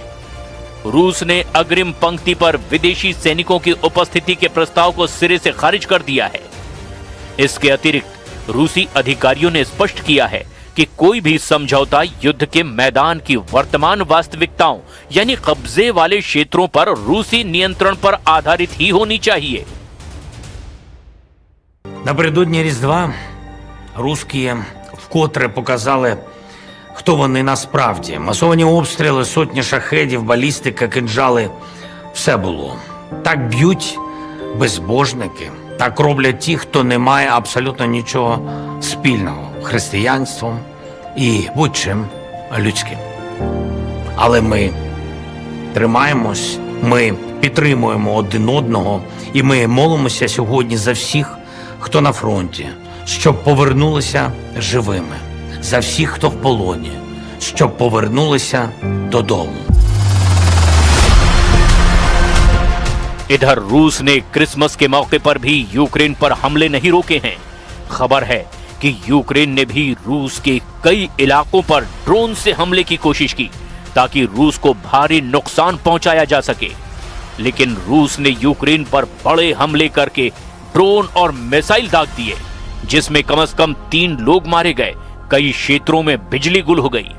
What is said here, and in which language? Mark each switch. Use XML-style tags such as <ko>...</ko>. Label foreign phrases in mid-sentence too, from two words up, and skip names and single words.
<hi>रूस ने अग्रिम पंक्ति पर विदेशी सैनिकों की उपस्थिति के प्रस्ताव को सिरे से खारिज कर दिया है। इसके अतिरिक्त रूसी अधिकारियों ने स्पष्ट किया है कि कोई भी समझौता युद्ध के मैदान की वर्तमान वास्तविकताओं यानी कब्जे वाले क्षेत्रों पर रूसी नियंत्रण पर आधारित ही होनी चाहिए।</hi> <uk>Напередодні Різдва русські вкотре показали, хто вони насправді. Масовані обстріли, сотні шахедів, балістика, кинджали – все було. Так б'ють безбожники, так роблять ті, хто не має абсолютно нічого спільного – християнством і будь-чим людським. Але ми тримаємось, ми підтримуємо один одного і ми молимося сьогодні за всіх, хто на фронті, щоб повернулися живими, за всіх, хто в полоні, щоб повернулися додому.</uk> <hi>इधर रूस ने क्रिसमस के मौके पर भी यूक्रेन पर हमले नहीं रोके हैं। खबर है कि यूक्रेन ने भी रूस के कई इलाकों पर ड्रोन से हमले की कोशिश की ताकि रूस को भारी नुकसान पहुंचाया जा सके, लेकिन रूस ने यूक्रेन पर बड़े हमले करके ड्रोन और मिसाइल दाग दिए, जिसमें कम से कम 3 लोग मारे गए, कई क्षेत्रों में बिजली गुल हो गई।</hi>